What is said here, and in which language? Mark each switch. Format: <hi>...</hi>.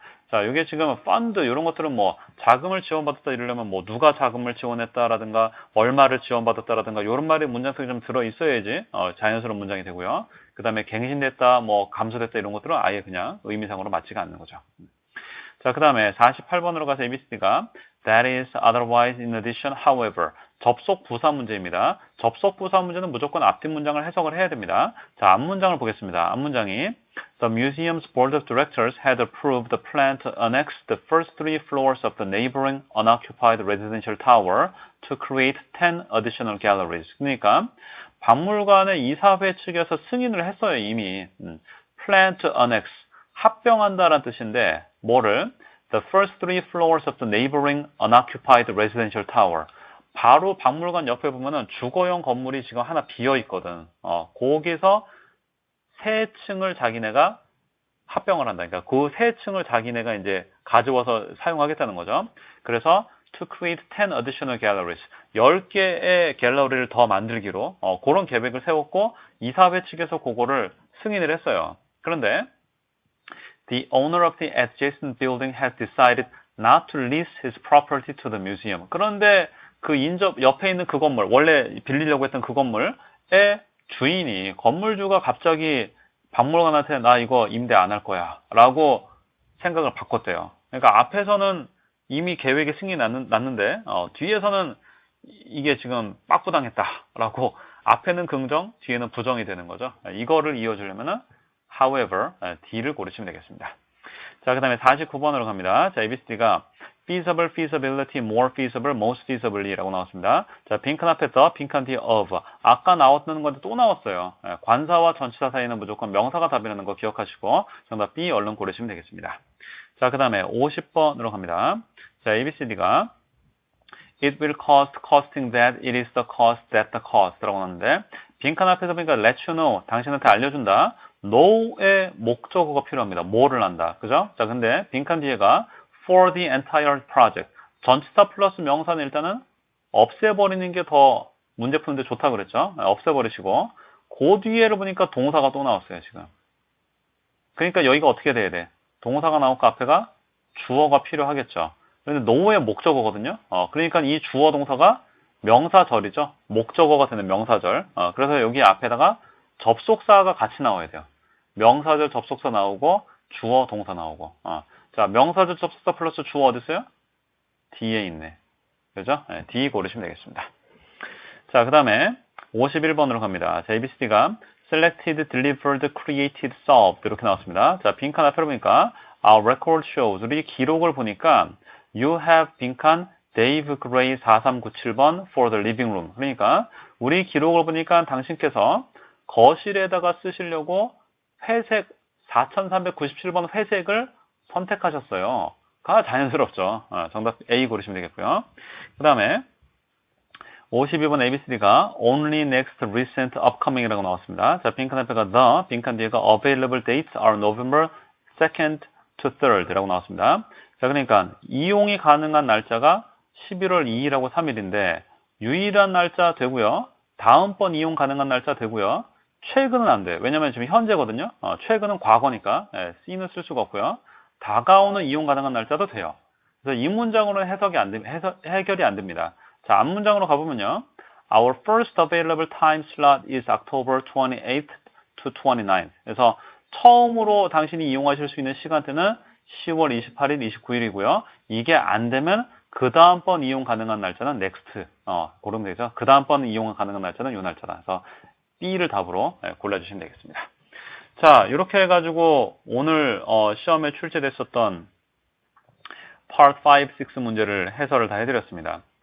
<ko>자, 이게 지금 펀드 이런 것들은 뭐 자금을 지원받았다 이러려면 뭐 누가 자금을 지원했다라든가 얼마를 지원받았다라든가 이런 말이 문장 속에 좀 들어 있어야지 자연스러운 문장이 되고요. 그 다음에 갱신됐다, 뭐 감소됐다 이런 것들은 아예 그냥 의미상으로 맞지가 않는 거죠. 자, 그 다음에 48번으로 가서 ABCD가</ko> <en>That is otherwise in addition, however.</en> <ko>접속 부사 문제입니다. 접속 부사 문제는 무조건 앞뒷 문장을 해석을 해야 됩니다. 자, 앞문장을 보겠습니다. 앞문장이</ko> <en>The museum's board of directors had approved the plan to annex the first 3 floors of the neighboring unoccupied residential tower to create 10 additional galleries.</en> <ko>그러니까 박물관의 이사회 측에서 승인을 했어요, 이미.</ko> <en>Plan to annex.</en> <ko>합병한다라는 뜻인데 뭐를?</ko> <en>The first 3 floors of the neighboring unoccupied residential tower.</en> <ko>바로 박물관 옆에 보면은 주거용 건물이 지금 하나 비어 있거든. 거기서 세 층을 자기네가 합병을 한다. 그러니까 그 세 층을 자기네가 이제 가져와서 사용하겠다는 거죠. 그래서</ko> <en>to create 10 additional galleries.</en> <ko>10개의 갤러리를 더 만들기로 그런 계획을 세웠고 이사회 측에서 그거를 승인을 했어요. 그런데</ko> <en>The owner of the adjacent building has decided not to lease his property to the museum.</en> <ko>그런데 그 인접 옆에 있는 그 건물, 원래 빌리려고 했던 그 건물의 주인이, 건물주가 갑자기 박물관한테 나 이거 임대 안 할 거야 라고 생각을 바꿨대요. 그러니까 앞에서는 이미 계획이 승인이 났는데 뒤에서는 이게 지금 빠꾸당했다 라고 앞에는 긍정, 뒤에는 부정이 되는 거죠. 이거를 이어주려면은 however, D를 고르시면 되겠습니다. 자, 그 다음에 49번으로 갑니다. 자, ABCD가</ko> <en>feasible, feasibility, more feasible, most feasibly</en> <ko>라고 나왔습니다. 자, 빈칸 앞에 더, 빈칸 뒤에 of. 아까 나왔던 건데 또 나왔어요. 관사와 전치사 사이는 무조건 명사가 답이라는 거 기억하시고 정답 B 얼른 고르시면 되겠습니다. 자, 그 다음에 50번으로 갑니다. 자, ABCD가</ko> <en>It will cost, costing that, it is the cost,</en> <ko>that the cost 라고 나왔는데 빈칸 앞에서 보니까</ko> <en>let you know,</en> <ko>당신한테 알려준다. know의 목적어가 필요합니다. 뭐를 한다. 그죠? 자, 근데 빈칸 뒤에가</ko> <en>for the entire project.</en> <ko>전치사 플러스 명사는 일단은 없애버리는 게 더 문제 푸는데 좋다 그랬죠? 없애버리시고 그 뒤에를 보니까 동사가 또 나왔어요, 지금. 그러니까 여기가 어떻게 돼야 돼? 동사가 나오고 앞에가 주어가 필요하겠죠. 그런데 know의 목적어거든요. 그러니까 이 주어 동사가 명사절이죠. 목적어가 되는 명사절. 그래서 여기 앞에다가 접속사가 같이 나와야 돼요. 명사절 접속사 나오고 주어 동사 나오고. 자, 명사절 접속사 플러스 주어 어디 있어요? D에 있네. 그죠? 네, D 고르시면 되겠습니다. 자, 그 다음에 51번으로 갑니다. 자, ABCD가 selected, delivered, created, solved 이렇게 나왔습니다. 자, 빈칸 앞에 보니까</ko> <en>our record shows</en> <ko>우리 기록을 보니까 you have 빈칸 Dave Gray 4397번 for the living room. 그러니까 우리 기록을 보니까 당신께서 거실에다가 쓰시려고 회색 4397번 회색을 선택하셨어요. 가 자연스럽죠. 정답 A 고르시면 되겠고요. 그 다음에 52번 ABCD가</ko> <en>only next recent upcoming</en> <ko>이라고 나왔습니다. 자, 빈칸 앞에가 the, 빈칸 뒤에가</ko> <en>available dates are November 2nd to 3rd</en> <ko>라고 나왔습니다. 자, 그러니까 이용이 가능한 날짜가 11월 2일하고 3일인데 유일한 날짜 되고요. 다음번 이용 가능한 날짜 되고요. 최근은 안 돼요. 왜냐면 지금 현재거든요. 최근은 과거니까 C는 쓸 수가 없고요. 다가오는 이용 가능한 날짜도 돼요. 그래서 이 문장으로는 해결이 안 됩니다. 자, 앞 문장으로 가보면요.</ko> <en>Our first available time slot is October 28th to 29th.</en> <ko>그래서 처음으로 당신이 이용하실 수 있는 시간대는 10월 28일, 29일이고요. 이게 안 되면 그 다음번 이용 가능한 날짜는 next. 고르면 되죠. 그 다음번 이용 가능한 날짜는 이 날짜다. 그래서 B를 답으로 골라주시면 되겠습니다. 자, 이렇게 해가지고 오늘 시험에 출제됐었던 Part 5, 6 문제를 해설을 다 해드렸습니다.</ko>